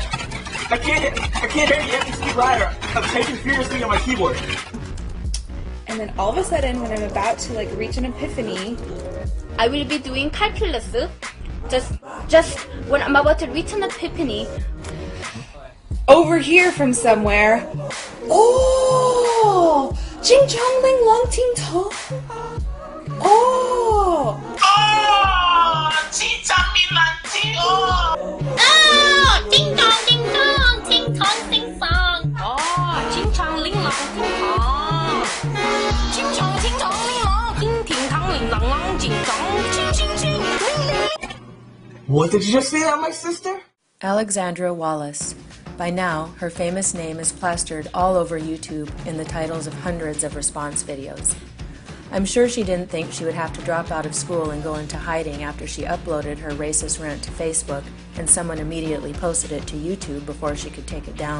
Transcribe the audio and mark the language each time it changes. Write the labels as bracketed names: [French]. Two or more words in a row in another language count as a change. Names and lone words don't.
[English] I can't hear the empty speed writer. I'm typing furiously on my keyboard. And then all of a sudden, when I'm about to like reach an epiphany, I will be doing calculus. Just when I'm about to reach an epiphany. Over here from somewhere. Oh! Jing Chong Ling Long Ting Tong. Oh! Oh! Jing Chong Ling Long Ting Tong. Oh! Ding dong, ding dong, ting tong, ting song. Oh! Jing Chong Ling Long Ting Tong. Jing Chong Ting Tong Ling Long. Ting Ting Tong Ling Long Long Jing Chong. Ching Ching Ching. What did you just say that, my sister? Alexandra Wallace. By now, her famous name is plastered all over YouTube in the titles of hundreds of response videos. I'm sure she didn't think she would have to drop out of school and go into hiding after she uploaded her racist rant to Facebook and someone immediately posted it to YouTube before she could take it down.